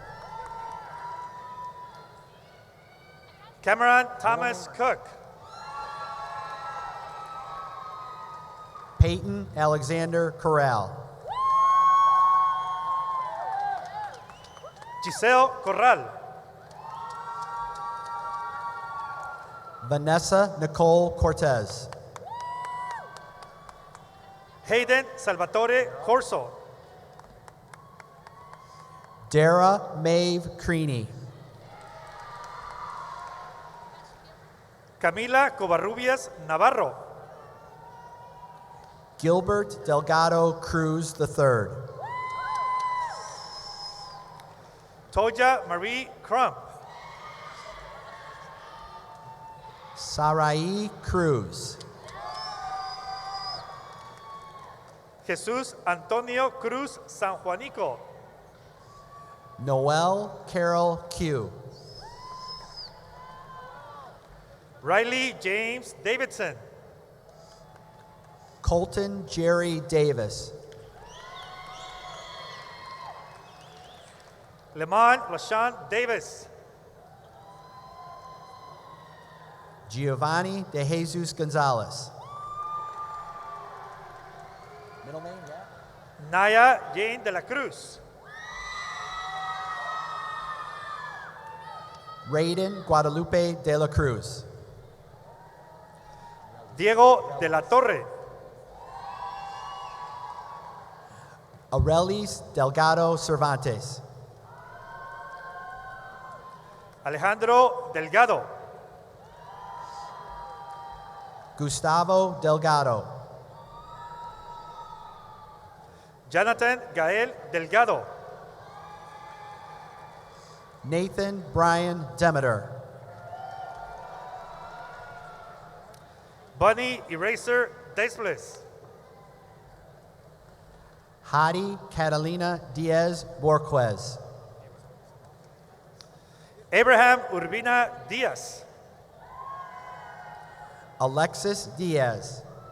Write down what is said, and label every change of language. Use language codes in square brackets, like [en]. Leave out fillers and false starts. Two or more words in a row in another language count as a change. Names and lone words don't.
[en] Cameron Thomas Cook. Peyton Alexander Corral. Giselle Corral. Vanessa Nicole Cortez. Hayden Salvatore Corso. Dara Maeve Creaney. Camila Covarrubias Navarro. Gilbert Delgado Cruz III. Toya Marie Crump. Sarai Cruz. Jesús Antonio Cruz San Juanico. Noel Carol Q. Riley James Davidson. Colton Jerry Davis. Lemon LaShawn Davis. Giovanni De Jesus Gonzalez. Middle name, yeah. Naya Jane de la Cruz. Raiden Guadalupe de la Cruz. Diego de la Torre. Arelis Delgado Cervantes. Alejandro Delgado. Gustavo Delgado. Jonathan Gael Delgado. Nathan Brian Demeter. Bunny Eraser Desbles. Hadi Catalina Diaz Borquez. Abraham Urbina Diaz. Alexis Diaz.